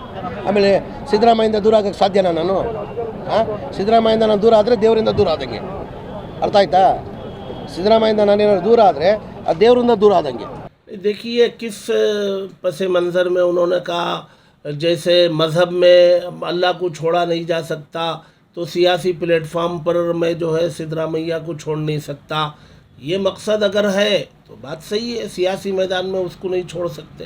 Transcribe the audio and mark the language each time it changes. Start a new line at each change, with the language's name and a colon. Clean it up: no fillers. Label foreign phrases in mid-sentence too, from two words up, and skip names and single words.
Kannada: ಆಮೇಲೆ ಸಿದ್ದರಾಮಯ್ಯದಿಂದ ದೂರ ಆಗಕ್ಕೆ ಸಾಧ್ಯನಾ ನಾನು? ಸಿದ್ದರಾಮಯ್ಯದಿಂದ ನಾನು ದೂರ ಆದರೆ ದೇವರಿಂದ ದೂರ ಆದಂಗೆ. ಅರ್ಥ ಆಯ್ತಾ? ಸಿದ್ದರಾಮಯ್ಯದಿಂದ ನಾನೇನಾದ್ರು ದೂರ ಆದರೆ ಆ ದೇವರಿಂದ ದೂರ ಆದಂಗೆ.
Urdu: دیکھیے کس پس منظر میں انہوں نے کہا جیسے مذہب میں اللہ کو چھوڑا نہیں جا سکتا تو سیاسی پلیٹ فارم پر میں جو ہے سدارامیا کو چھوڑ نہیں سکتا، یہ مقصد اگر ہے تو بات صحیح ہے، سیاسی میدان میں اس کو نہیں چھوڑ سکتے.